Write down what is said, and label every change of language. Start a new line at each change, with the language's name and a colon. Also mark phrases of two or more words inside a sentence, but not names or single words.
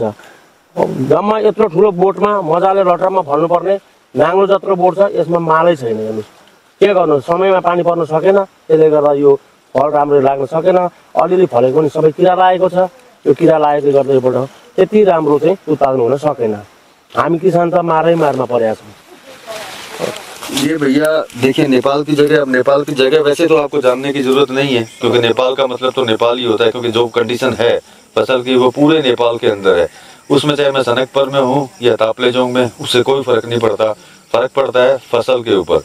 Nepali: जम्मा यत्रो ठुलो बोटमा मजाले लटरमा फल्नुपर्ने नाङ्लो जत्रो बोट छ, यसमा मालै छैन हेर्नुहोस्। के गर्नु, समयमा पानी पर्न सकेन, त्यसले गर्दा यो फल राम्रो लाग्न सकेन। अलिअलि फलेको पनि सबै किरा लागेको छ। यो किरा लागेको गर्दा योबाट त्यति राम्रो चाहिँ उत्पादन हुन सकेन। हामी किसान त मारमा परेका छौँ।
Hindi: ये भैया देखिए नेपाल की जगह, अब नेपाल की जगह वैसे तो आपको जानने की जरूरत नहीं है, क्योंकि नेपाल का मतलब तो नेपाल ही होता है, क्योंकि जो कंडीशन है फसल की वो पूरे नेपाल के अंदर है। उसमें चाहे मैं सनकपुर में हूँ या तापलेजोंग में, उससे कोई फर्क नहीं पड़ता। फर्क पड़ता है फसल के ऊपर।